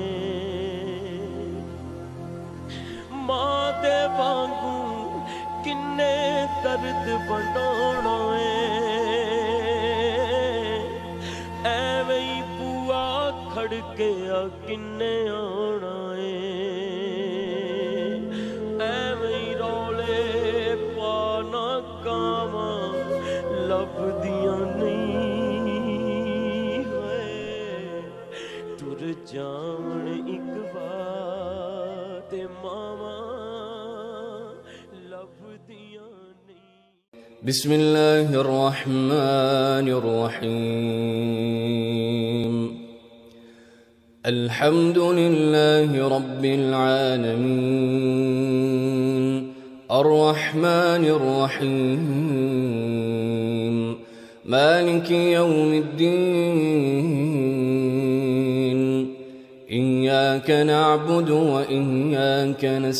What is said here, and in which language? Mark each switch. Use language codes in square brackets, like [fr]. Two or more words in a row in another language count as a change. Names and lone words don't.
[pa] ماں دے وانگوں کنے درد ونڈاؤنا ایویں ہی بوہا کھڑکیا کنے آؤنا ایویں ہی رولے پانا کاواں لبھدیاں نہیں. ٹر جاون اک بار تے ماواں لبھدیاں نہیں. [ar] بسم الله الرحمن الرحيم. الحمد لله رب العالمين الرحمن الرحيم مالك يوم الدين إياك نعبد وإياك